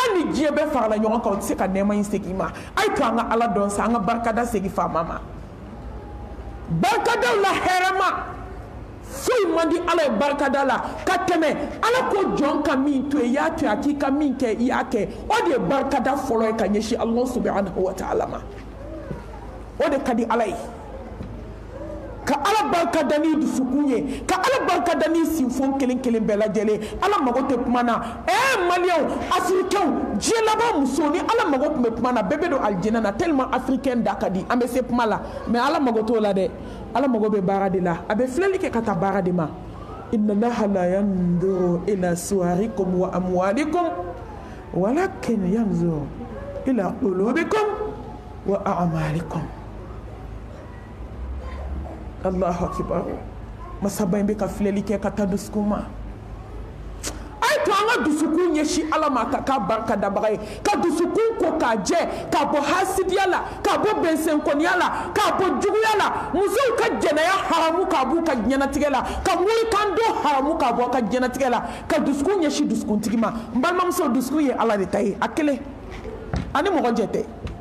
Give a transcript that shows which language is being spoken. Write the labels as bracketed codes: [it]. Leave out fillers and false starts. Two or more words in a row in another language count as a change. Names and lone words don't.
[bm] ni diɲɛ bɛɛ farala ɲɔgɔn kan o tɛ se ka nɛɛma in segin i ma a ye to an ka Ala dɔn sa an ka barikada segin faama ma barikadaw la hɛrɛma foyi man di Ala ye barikada la ka tɛmɛ Ala ko jɔn ka min to yen i y'a to yen a k'i ka min kɛ i y'a kɛ o de ye barikada fɔlɔ ye ka ɲɛsin [ar] الله سبحانه وتعالى [bm] ma o de ka di Ala ye ka ala barka dani dusukunye ka ala barka dani sinfon kelen kelen bɛɛ lajɛlen ala mago tɛ kuma na maliyɛnw africains diɲɛ laban muso ni ala mago tun bɛ kuma na bɛɛ bɛ don alijinɛ na [fr] tellement africain [bm] da ka di an bɛ se kuma la mais ala mago t'o la dɛ ala mago bɛ baara de la a bɛ filɛli kɛ ka taa baara de ma [ar] إن الله لا ينظر إلى صوركم وأموالكم ولكن ينظر إلى قلوبكم وأعمالكم الله أكبر [bm] masaba in bɛ ka filɛli kɛ ka taa dusukun ma a ye to an ka dusukun ɲɛsin ala ma ka k'a barika dabaga ye ka dusukun ko k'a jɛ k'a bɔ hasidiya la k'a bɔ bɛnsɛnkɔniya la k'a bɔ juguya la musow ka jɛnɛya haramu k'a b'u ka diɲɛnatigɛ la ka morikan don haramu k'a bɔ a ka diɲɛnatigɛ la ka dusukun ɲɛsin dusukuntigi ma n balimamuso dusukun ye ala de ta ye a kelen ani mɔgɔ jɛ tɛ